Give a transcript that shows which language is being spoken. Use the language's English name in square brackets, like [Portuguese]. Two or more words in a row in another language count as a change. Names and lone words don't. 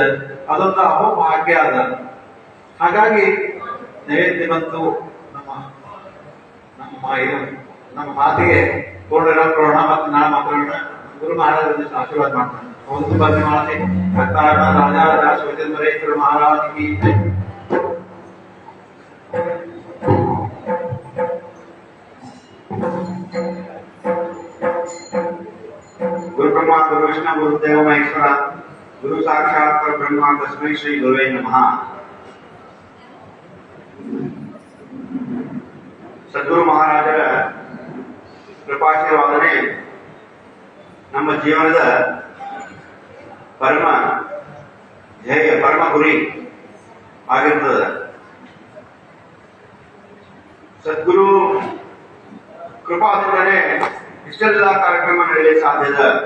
[Kannada] ಅದೊಂದು ಅಹೋಭಾಗ್ಯ ಅದ. ಹಾಗಾಗಿ ನೈವೇದ್ಯ ಬಂತು. ನಮ್ಮ ಮಾತಿಗೆ ಪೂರ್ಣ ಕೊಡೋಣ, ಮತ್ತೆ ನಾಳೆ ಮಾತಾಡೋಣ. ಗುರು ಮಹಾರಾಜ ಆಶೀರ್ವಾದ ಮಾಡ್ತಾನೆ. ಒಂದು ಬಂದು ಮಾಡಲಿ ರಾಜಾ ಶಿವಚಂದ್ರೇಶ್ವರ ಮಹಾರಾಜ್ [Sanskrit] गुरु ब्रह्मा गुरु विष्णु गुरुदेव महेश्वर गुरु साक्षात परब्रह्म तस्मै श्री गुरुवे नमः. [Kannada] ಸದ್ಗುರು ಮಹಾರಾಜರ ಕೃಪಾಶೀರ್ವಾದನೆ ನಮ್ಮ ಜೀವನದ ಪರಮ ಧ್ಯೇಯ, ಪರಮ ಗುರಿ ಆಗಿರ್ತದೆ. ಸದ್ಗುರು ಕೃಪಾದಿಂದಲೇ ಇಷ್ಟೆಲ್ಲ ಕಾರ್ಯಕ್ರಮ ನಡೆಯಲಿಕ್ಕೆ ಸಾಧ್ಯದ.